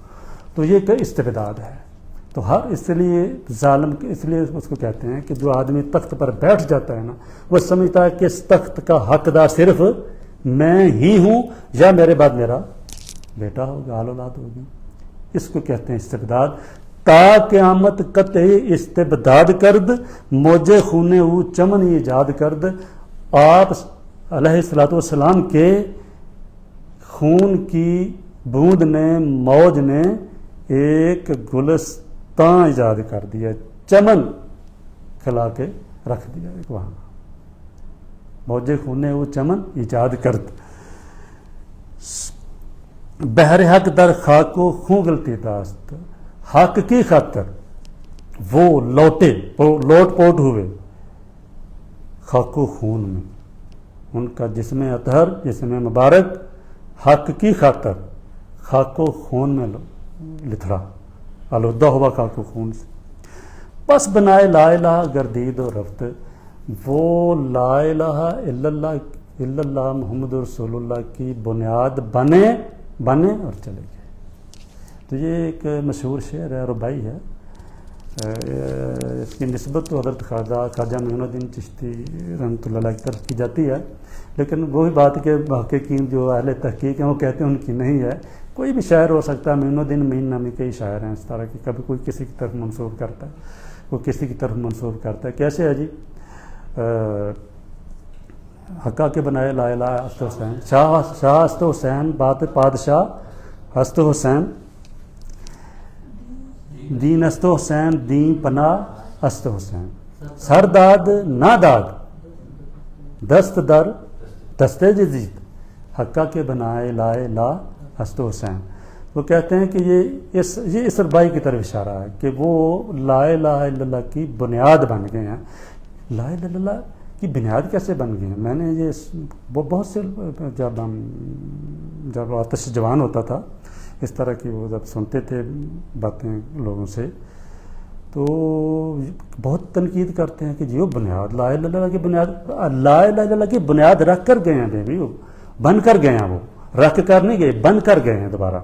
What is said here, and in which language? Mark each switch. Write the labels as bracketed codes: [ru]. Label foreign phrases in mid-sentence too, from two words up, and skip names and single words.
[ur] تو یہ کہ استبداد ہے۔ تو اس لیے ظالم، اس لیے اس کو کہتے ہیں کہ جو آدمی تخت پر بیٹھ جاتا ہے نا، وہ سمجھتا ہے کہ اس تخت کا حقدار صرف میں ہی ہوں یا میرے بعد میرا بیٹا ہوگا، اول اولاد ہوگی۔ اس کو کہتے ہیں استبداد۔ [fa] تا قیامت قطع استبداد کرد، موج خون او چمن ایجاد کرد، [ur] آپ علیہ الصلوۃ والسلام کے خون کی بوند نے، موج نے ایک گلستان ایجاد کر دیا، چمن کھلا کے رکھ دیا ایک وہاں، [fa] موج خون او چمن ایجاد کرد، بحر حق در خاک و خون غلطی داست، [ur] حق کی خاطر وہ لوٹے، لوٹ پوٹ ہوئے خاک و خون میں، ان کا جسم اطہر، جسم مبارک حق کی خاطر خاک و خون میں لتھڑا، آلودہ ہوا خاک و خون سے۔ [fa] پس بنائے لا الہ گردید و رفت، [ur] وہ لا الہ الا اللہ محمد رسول اللہ کی بنیاد بنے اور چلے گئے۔ تو یہ ایک مشہور شعر ہے، ربائی ہے، اس کی نسبت تو حضرت خواجہ معین الدین چشتی رحمۃ اللہ علیہ کی طرف کی جاتی ہے، لیکن وہی بات کہ محققین جو اہل تحقیق ہیں وہ کہتے ہیں ان کی نہیں ہے۔ کوئی بھی شاعر ہو سکتا ہے، معین الدین معین نامی کئی شاعر ہیں اس طرح کے، کبھی کوئی کسی کی طرف منسوب کرتا ہے، کوئی کسی کی طرف منسوب کرتا ہے۔ کیسے ہے جی؟ [fa] حقا کے بنائے لا الہ است حسین، شاہ است حسین بادشاہ است حسین، دین است حسین دین پناہ است حسین، سر داد نہ داد دست در دستے جدید، حقا کے بنائے لا الہ است حسین۔ [ur] وہ کہتے ہیں کہ یہ اس ربائی کی طرف اشارہ ہے کہ وہ لا الہ الا اللہ کی بنیاد بن گئے ہیں۔ لا الہ الا اللہ کی بنیاد کیسے بن گئی ہیں؟ میں نے یہ بہت سے جب آتش جوان ہوتا تھا اس طرح کی وہ جب سنتے تھے باتیں لوگوں سے تو بہت تنقید کرتے ہیں کہ جی وہ بنیاد لا الہ الا اللہ کی بنیاد، لا الہ الا اللہ کی بنیاد رکھ کر گئے ہیں بیوی، وہ بن کر گئے ہیں، وہ رکھ کر نہیں گئے، بن کر گئے ہیں دوبارہ۔